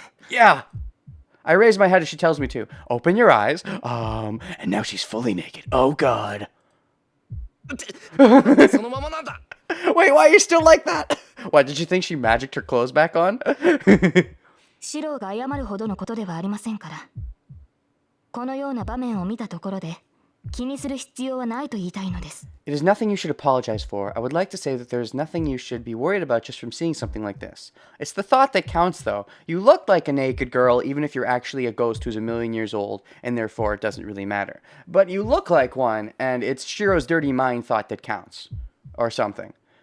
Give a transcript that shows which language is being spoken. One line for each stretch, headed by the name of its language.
English: Yeah. I raise my head as she tells me to. Open your eyes. And now she's fully naked. Oh, God. Wait, why are you still like that? What, did you think she magicked her clothes back on?
Japanese: シロが謝るほどのことではありませんから。このような場面を見たところで、気にする必要はないと言いたいのです。
English: It is nothing you should apologize for. I would like to say that there is nothing you should be worried about just from seeing something like this. It's the thought that counts, though. You look like a naked girl, even if you're actually a ghost who's 1,000,000 years old, and therefore it doesn't really matter. But you look like one, and it's Shiro's dirty mind thought that counts. Or something.